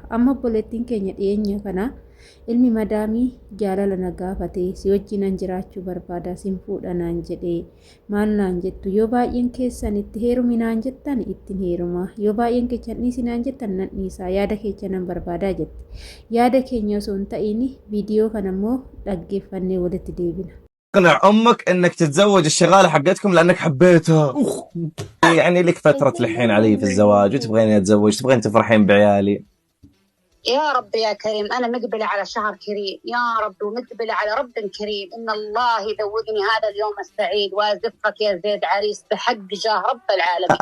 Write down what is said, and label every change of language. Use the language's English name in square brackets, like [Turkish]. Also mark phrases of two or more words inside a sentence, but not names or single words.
[Oromo] Amma obboleettiin keenya dhiyeenya kana ilmi madaamii jaalala na gaafate si wajjinan jiraachuu barbaada sin fuudha naan jedhee maal naan jettu yoo baay'een keessan itti heerumi naan jettan ittiin heeruma yoo baay'een keessan dhiisi naan jettan nan dhiisa yaada keenya nan barbaadaa jetti. Yaada keenya osoo hin ta'in viidiyoo kana immoo dhaggeeffannee walitti deebina. [Arabic] اقنع امك انك تتزوج الشغاله حقتكم لانك حبيتها. يعني لك فتره الحين علي في الزواج وتبغين اتزوج تبغين تفرحين بعيالي. يا رب يا كريم أنا مقبلة على شهر كريم يا رب ومقبلة على رب كريم إن الله يذوقني هذا اليوم السعيد وأزفك يا زيد عريس بحق جاه رب العالمين.